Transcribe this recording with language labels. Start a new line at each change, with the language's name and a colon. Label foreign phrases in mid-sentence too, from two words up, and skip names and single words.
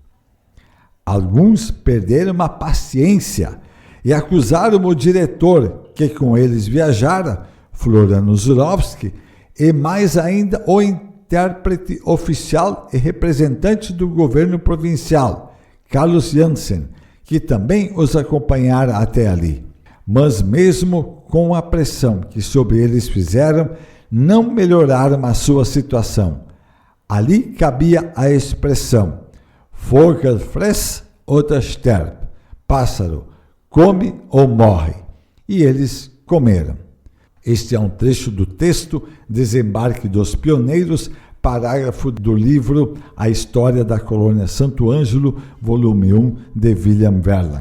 Portuguese: Alguns perderam a paciência e acusaram o diretor, que com eles viajara, Floriano Zurovski, e mais ainda o intérprete oficial e representante do governo provincial, Carlos Jansen, que também os acompanhara até ali. Mas mesmo com a pressão que sobre eles fizeram, não melhoraram a sua situação. Ali cabia a expressão
German: Vogel fress oder sterb,
Portuguese: pássaro, come ou morre. E eles comeram. Este é um trecho do texto Desembarque dos Pioneiros, parágrafo do livro A História da Colônia Santo Ângelo, volume 1, de William Verlag.